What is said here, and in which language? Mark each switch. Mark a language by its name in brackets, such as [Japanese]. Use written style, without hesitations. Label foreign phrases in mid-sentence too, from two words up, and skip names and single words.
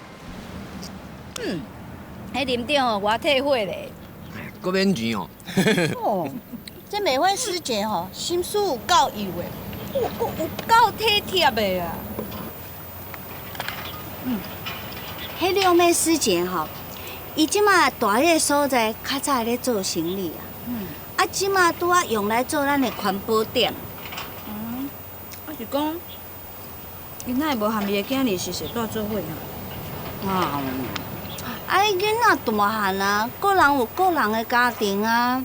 [Min Nan Chinese] 迄林长哦，我退货咧。搁免钱哦。哦，这每位师姐吼，心思有够幼的，有够体贴的啊。迄六妹师姐吼，伊即马住迄个所在，较早咧做生意啊。啊，即马拄啊用来做咱的环保店。我是讲，伊哪会无含伊的囝儿是是住做伙啊？啊，伊囡仔大汉啊，个人有个人的家庭啊。